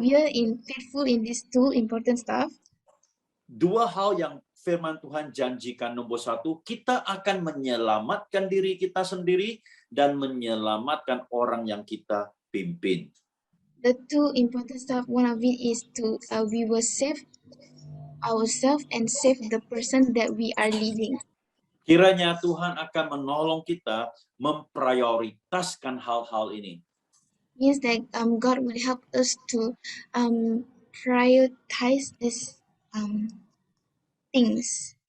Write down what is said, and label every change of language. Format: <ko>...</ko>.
<en>faithful in these two important stuff,</en> <id>Dua hal yang firman Tuhan janjikan. Nomor satu, kita akan menyelamatkan diri kita sendiri dan menyelamatkan orang yang kita pimpin.</id> <en>the two important stuff, one of it is to we will save ourselves and save the person that we are leading.</en> <id>Kiranya Tuhan akan menolong kita memprioritaskan hal-hal ini.</id> <en>Means that God will help us to prioritize these things.</en>